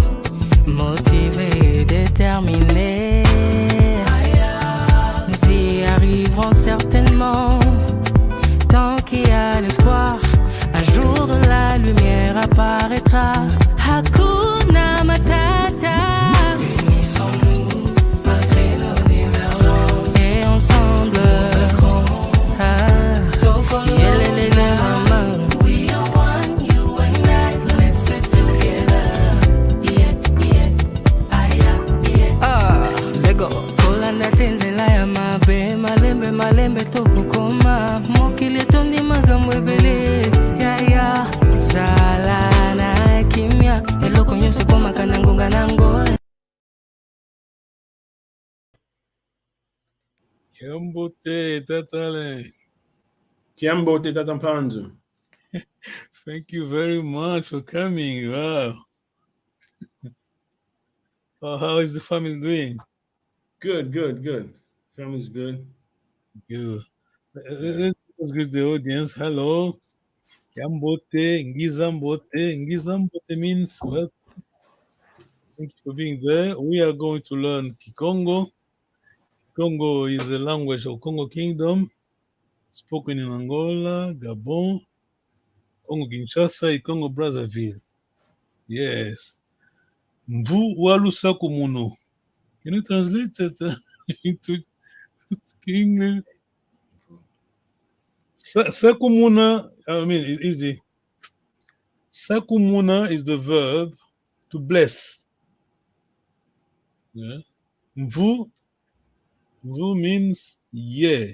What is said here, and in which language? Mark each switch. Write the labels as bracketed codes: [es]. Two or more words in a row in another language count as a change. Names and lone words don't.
[fr] Motivés et déterminés, nous y arriverons certainement. Tant qu'il y a l'espoir, un jour de la lumière apparaîtra. [sw] Hakuna Matata. [fr] Unissons-nous malgré nos divergences et ensemble. [en] We are one, you and I. Let's live together. [ln] Lego Kolanda tenzela ya mabe malembe malembe tokukoma mokili tondi magambo ebele ya sala na kimya eloko nyonso koma kana ngonga nango. [kg] Kiambote Tatale. Kiambote Tatampanzo. [en] Thank you very much for coming. Wow. How is the family doing? Good. Family's good. Good. Let's greet the audience. Hello. [kg] Kiambote, Ngizambote. [en] Ngizambote means well. Thank you for being there. We are going to learn Kikongo. Congo is the language of Congo Kingdom, spoken in Angola, Gabon, Congo Kinshasa, and Congo Brazzaville. [kg] Yes. Mvu walusaku muno. [en] Can you translate it into English? Sakumuna, I mean, it's easy. Sakumuna is the verb to bless. Yeah. Mvu means yeah.